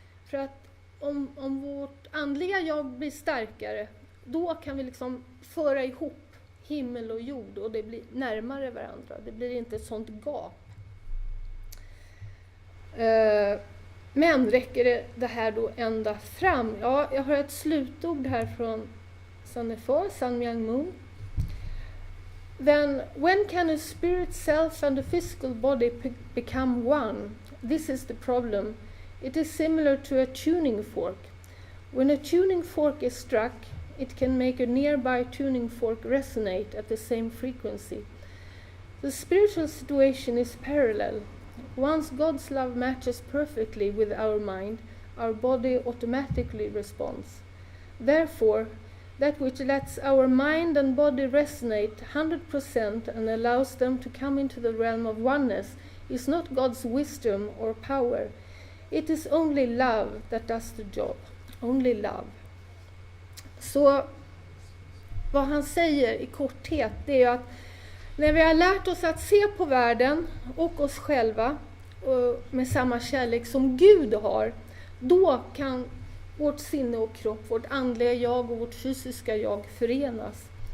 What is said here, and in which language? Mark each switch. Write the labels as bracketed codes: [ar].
[sv] För att om vårt andliga jag blir starkare, då kan vi liksom föra ihop himmel och jord och det blir närmare varandra. Det blir inte ett sånt gap. Men räcker det här då ända fram? Ja, jag har ett slutord här från Sun Myung Moon. [en] Then, when can a spirit self and a physical body become one? This is the problem. It is similar to a tuning fork. When a tuning fork is struck, it can make a nearby tuning fork resonate at the same frequency. The spiritual situation is parallel. Once God's love matches perfectly with our mind, our body automatically responds. Therefore, that which lets our mind and body resonate 100% and allows them to come into the realm of oneness is not God's wisdom or power. It is only love that does the job. Only love. [sv] Så vad han säger i korthet, det är att när vi har lärt oss att se på världen och oss själva med samma kärlek som Gud har, då kan vårt sinne och kropp, vårt andliga jag och vårt fysiska jag förenas.